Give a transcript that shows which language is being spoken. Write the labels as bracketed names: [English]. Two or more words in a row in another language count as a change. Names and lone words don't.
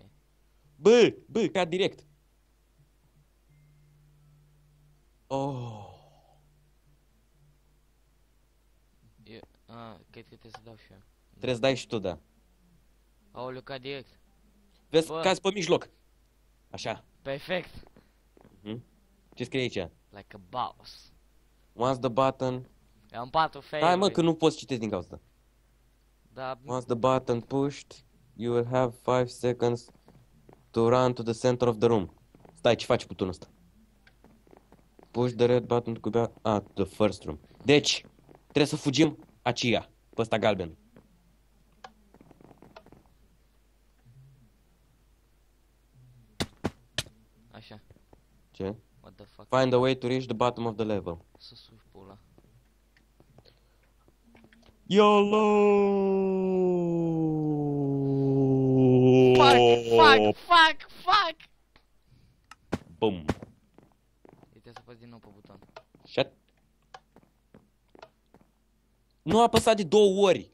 [Romanian] Bă, ca direct. Oh. Cred că trebuie să dau și eu. Trebuie să dai și tu, da. Aoleu, ca direct. Vezi, Bă. cazi pe mijloc. Așa. Perfect. Ce scrie aici? [English] Like a boss. Once the button... [Romanian] Am 4 fail. Hai mă, că nu poți citești din cauza asta. Da, [English] Once the button pushed, you will have 5 seconds to run to the center of the room. [Romanian] Stai, ce faci butonul ăsta? [English] Push the red button to go back... to the first room. [Romanian] Deci, trebuie să fugim aceea, pe ăsta galben. așa. Ce? [English] What the fuck? Find a way to reach the bottom of the level. [Romanian] Să suși pula. [English] YOLO! Fuck! Boom! [Romanian] Uite să apăs din nou pe buton. Shut. Nu a apăsat de 2 ori.